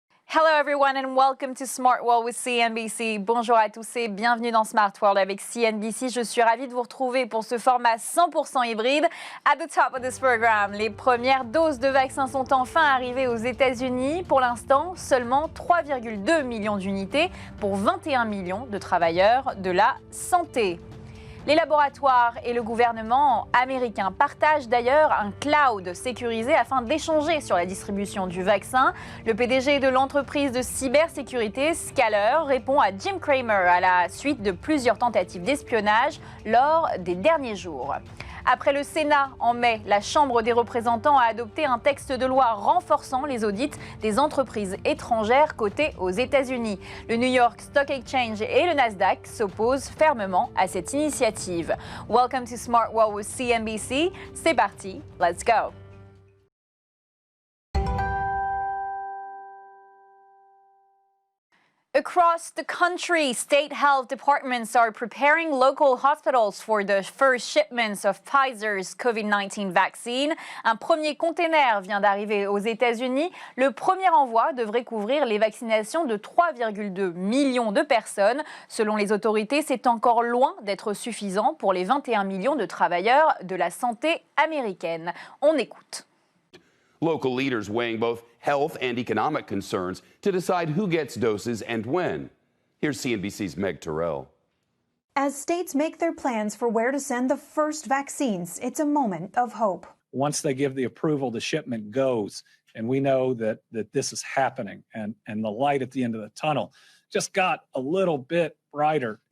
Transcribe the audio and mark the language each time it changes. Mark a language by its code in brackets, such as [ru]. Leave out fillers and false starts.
[en] Hello everyone and welcome to Smart World with CNBC. [fr] Bonjour à tous et bienvenue dans Smart World avec CNBC. Je suis ravie de vous retrouver pour ce format 100% hybride. [en] At the top of this program, [fr] les premières doses de vaccins sont enfin arrivées aux États-Unis. Pour l'instant, seulement 3,2 millions d'unités pour 21 millions de travailleurs de la santé. Les laboratoires et le gouvernement américain partagent d'ailleurs un cloud sécurisé afin d'échanger sur la distribution du vaccin. Le PDG de l'entreprise de cybersécurité Scaler répond à Jim Cramer à la suite de plusieurs tentatives d'espionnage lors des derniers jours. Après le Sénat, en mai, la Chambre des représentants a adopté un texte de loi renforçant les audits des entreprises étrangères cotées aux États-Unis. Le New York Stock Exchange et le Nasdaq s'opposent fermement à cette initiative. [en] Welcome to Smart World with CNBC. [fr] C'est parti, [en] let's go. Across the country, state health departments are preparing local hospitals for the first shipments of Pfizer's COVID-19 vaccine. [fr] Un premier container vient d'arriver aux États-Unis. Le premier envoi devrait couvrir les vaccinations de 3,2 millions de personnes. Selon les autorités, c'est encore loin d'être suffisant pour les 21 millions de travailleurs de la santé américaine. On écoute. [en] Local leaders weighing both health and economic concerns to decide who gets doses and when. Here's CNBC's Meg Terrell. As states make their plans for where to send the first vaccines, it's a moment of hope. Once they give the approval, the shipment goes, and we know that this is happening, and the light at the end of the tunnel just got a little bit brighter.